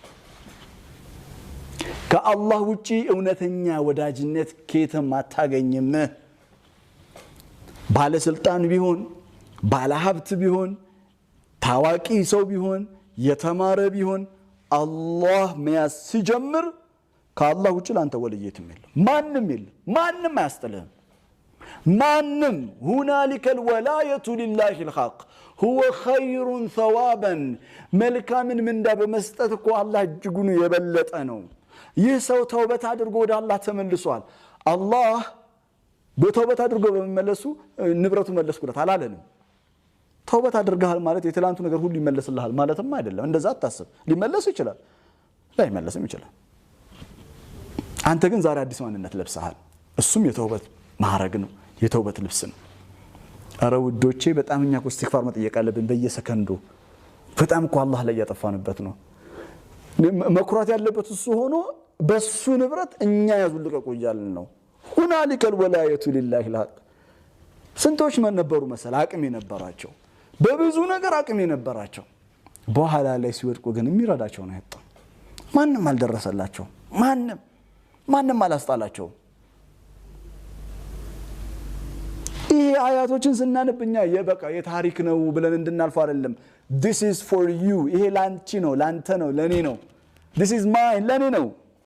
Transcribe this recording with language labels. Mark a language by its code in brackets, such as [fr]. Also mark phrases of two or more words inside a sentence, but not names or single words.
[am] ከአላህ ውጪ እውነተኛ ወዳጅነት ከየትም አታገኝም ባለስልጣን ቢሆን ባለሀብት ቢሆን ታዋቂ ሰው ቢሆን የተማረ ቢሆን አላህ መያዝ ሲጀምር ከአላህ ውጪ ላንተ ወልየትም የለም ማንም አያስጥልህም ማንም [ar] هنالك الولاية لله الحق هو خير ثوابا [am] መልካምን ምንዳ በመስጠት እኮ አላህ እጅጉን የበለጠ ነው ይህ ሰው ተውበት አድርጎ ወደ አላህ ተመልሷል አላህ በተውበት አድርጎ በመመለሱ ንብረቱ መለስኩለት አላለንም ተውበት አድርገሃል ማለት የትላንቱ ነገር ሁሉ ይመለስልሃል ማለትም አይደለም እንደዛ አታስብ ሊመለስ ይችላል ላይመለስም ይችላል አንተ ግን ዛሬ አዲስ ማንነት ለብሰሃል እሱም የተውበት ማረግ ነው የተውበት ልብስ ነው አረ ውዶቼ በጣም እኛ እኮ ኢስቲግፋር መጠየቅ አለብን በየሰከንዱ በጣም እኮ አላህ ላይ ያጠፋንበት ነው መኩራት ያለበት እሱ ሆኖ በሱ ንብረት እኛ ያዙልቀቁ ይያልን ነው [ar] هنالك الولاية لله الحق [am] ስንቶች ማን ነበሩ መሰል አቅም የነበራቸው በብዙ ነገር አቅም የነበራቸው በኋላ ላይ ሲወድቁ ግን የሚረዳቸው ነው ያጣ ማንንም አልደረሰላቸው ማንንም አላስጣላቸው ይሄ አያቶችን ስናነብኛ የበቃ የታሪክ ነው ብለን እንድናልፍ አይደለም [en] this is for you [am] ይሄ ላንቺ ነው ላንተ ነው ለኔ ነው [en] this is mine [am] ለኔ ነው